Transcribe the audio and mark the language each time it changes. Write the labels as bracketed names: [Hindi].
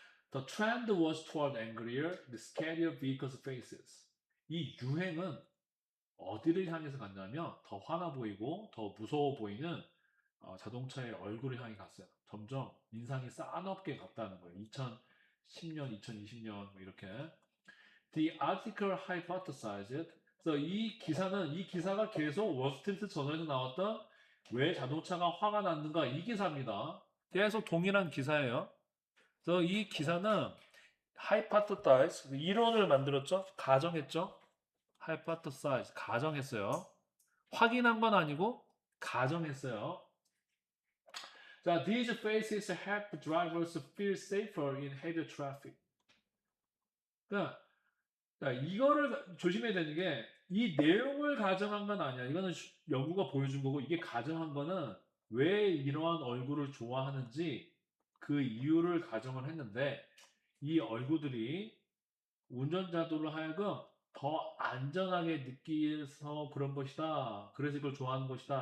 [English] The trend was toward angrier, the scarier vehicles faces. [Korean] 이 유행은 어디를 향해서 갔냐면 더 화나 보이고 더 무서워 보이는 자동차의 얼굴을 향해 갔어요. 점점 인상이 싸늘게 갔다는 거예요. 2010년, 2020년 뭐 이렇게. [English] The article hypothesized. [Korean] 그래서 이 기사가 계속 월스트리트 저널에서 나왔던 왜 자동차가 화가 났는가 이 기사입니다. 계속 동일한 기사예요. 그래서 이 기사는 hypothesize 이론을 만들었죠. 가정했죠. hypothesize 가정했어요. 확인한 건 아니고 가정했어요. [English] 자, these faces help drivers feel safer in heavy traffic. [Korean] 그러니까 이거를 조심해야 되는 게 이 내용을 가정한 건 아니야. 이거는 연구가 보여준 거고 이게 가정한 거는 왜 이러한 얼굴을 좋아하는지 그 이유를 가정을 했는데 이 얼굴들이 운전자들로 하여금 더 안전하게 느끼서 그런 것이다. 그래서 이걸 좋아하는 것이다.